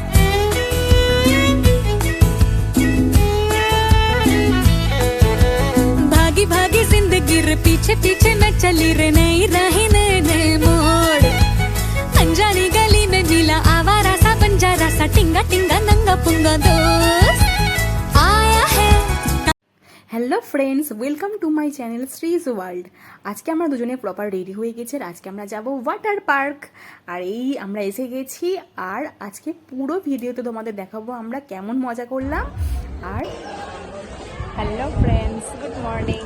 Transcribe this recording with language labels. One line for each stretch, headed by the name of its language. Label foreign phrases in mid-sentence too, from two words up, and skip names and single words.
Hindi: भागी भागी जिंदगी रे पीछे पीछे मैं चली रे नई रही नए नए मोड़ अनजानी गली में मिला आवारा सा बंजारा सा टिंगा टिंगा नंगा पुंगा दोस्त
English: Hello friends, welcome to my channel Shree's World.
Bangla: আজকে আমরা দুজনে
English: proper ready
Bangla: হয়ে গেছি। আজকে আমরা যাব
English: water park.
Bangla: আর এই আমরা এসে গেছি। আর আজকে পুরো ভিডিওতে তোমাদের দেখাবো আমরা কেমন মজা করলাম।
English: আর hello friends, good morning.